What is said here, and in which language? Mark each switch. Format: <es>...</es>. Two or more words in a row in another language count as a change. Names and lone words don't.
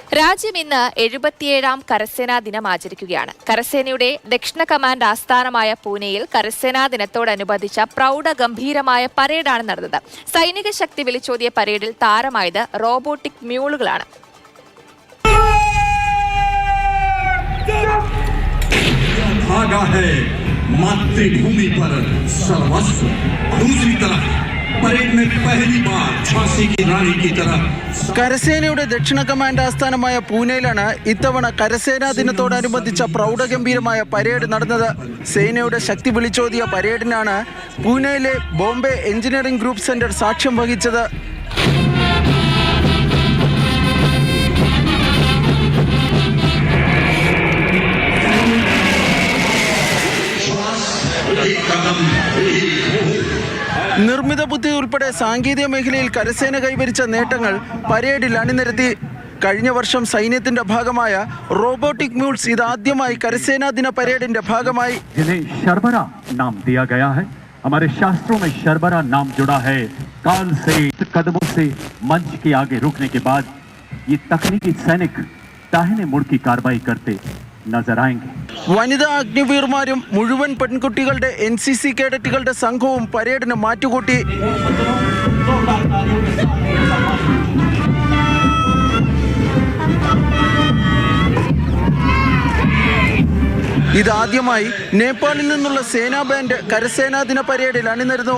<ml>രാജ്യം ഇന്ന് 77ാം കരസേനാ ദിനം ആചരിക്കുകയാണ്. കരസേനയുടെ ദക്ഷിണ കമാൻഡ് ആസ്ഥാനമായ പൂനെയിൽ കരസേനാ ദിനത്തോടനുബന്ധിച്ച പ്രൗഢഗംഭീരമായ പരേഡാണ് നടന്നത്. സൈനിക ശക്തി വിളിച്ചോതിയ പരേഡിൽ താരമായത് റോബോട്ടിക് മ്യൂളുകളാണ്.</ml> <hi>मातृभूमि पर सर्वस्व, दूसरी तरफ परेड में पहली बार झांसी की रानी की तरह.</hi> <ml>കരസേനയുടെ ദക്ഷിണ കമാൻഡ് ആസ്ഥാനമായ പൂനെയിലാണ് ഇത്തവണ കരസേനാ ദിനത്തോടനുബന്ധിച്ച പ്രൗഢഗംഭീരമായ പരേഡ് നടന്നത്. സേനയുടെ ശക്തി വിളിച്ചോതിയ പരേഡിനാണ് പൂനെയിലെ ബോംബെ എഞ്ചിനീയറിംഗ് ഗ്രൂപ്പ് സെന്റർ സാക്ഷ്യം വഹിച്ചത്. നിർമ്മിത ബുദ്ധി ഉൾപ്പെടെ സാങ്കേതിക മേഖലയിൽ കരസേന കൈവരിച്ച നേട്ടങ്ങൾ പരേഡിൽ അണിനിരത്തി. കഴിഞ്ഞ വർഷം സൈന്യത്തിന്റെ ഭാഗമായ റോബോട്ടിക് മ്യൂൾസ് ഇതാദ്യമായി കരസേനാ ദിന പരേഡിന്റെ ഭാഗമായി.</ml> <hi>शर्बरा नाम दिया गया है. हमारे शास्त्रों में शर्बरा नाम जुड़ा है काल से, कदमों से मंच के आगे रुकने के बाद ये तकनीकी सैनिक दाहिने मुड़ की कार्रवाई करते नजर आएंगे.</hi> <ml>വനിതാ അഗ്നിവീർമാരും മുഴുവൻ പെൺകുട്ടികളുടെ NCC കേഡറ്റുകളുടെ സംഘവും പരേഡിന് മാറ്റുകൂട്ടി. ഇതാദ്യമായി നേപ്പാളിൽ നിന്നുള്ള സേനാ ബാൻഡ് കരസേനാ ദിന പരേഡിൽ അണിനിരന്നു.</ml>